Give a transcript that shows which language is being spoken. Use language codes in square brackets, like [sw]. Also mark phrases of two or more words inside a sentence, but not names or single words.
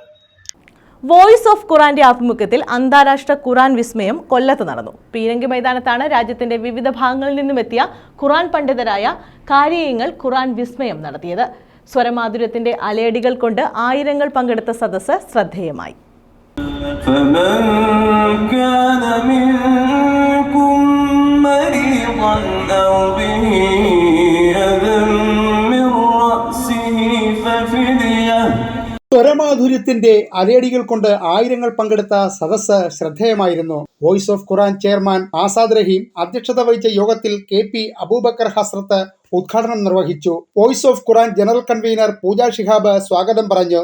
[ml] വോയിസ് ഓഫ് ഖുറാന്റെ ആഭിമുഖ്യത്തിൽ അന്താരാഷ്ട്ര ഖുറാൻ വിസ്മയം കൊല്ലത്ത് നടന്നു. പീരങ്കി മൈതാനത്താണ് രാജ്യത്തിന്റെ വിവിധ ഭാഗങ്ങളിൽ നിന്നുമെത്തിയ ഖുറാൻ പണ്ഡിതരായ കാരിയങ്ങൾ ഖുറാൻ വിസ്മയം നടത്തിയത്. സ്വരമാധുര്യത്തിന്റെ അലയടികൾ കൊണ്ട് ആയിരങ്ങൾ പങ്കെടുത്ത സദസ്സ് ശ്രദ്ധേയമായി. [ar] فمن كان منكم مريضا أو به أذى من رأسه ففدية. [ml] സ്വരമാധുര്യത്തിന്റെ അലയടികൾ കൊണ്ട് ആയിരങ്ങൾ പങ്കെടുത്ത സദസ്സ് ശ്രദ്ധേയമായിരുന്നു. വോയിസ് ഓഫ് ഖുർആൻ ചെയർമാൻ ആസാദ് റഹീം അധ്യക്ഷത വഹിച്ച യോഗത്തിൽ KP അബൂബക്കർ ഹസ്രത്ത് ഉദ്ഘാടനം നിർവഹിച്ചു. വോയിസ് ഓഫ് ഖുർആൻ ജനറൽ കൺവീനർ പൂജ ഷിഹാബ് സ്വാഗതം പറഞ്ഞു.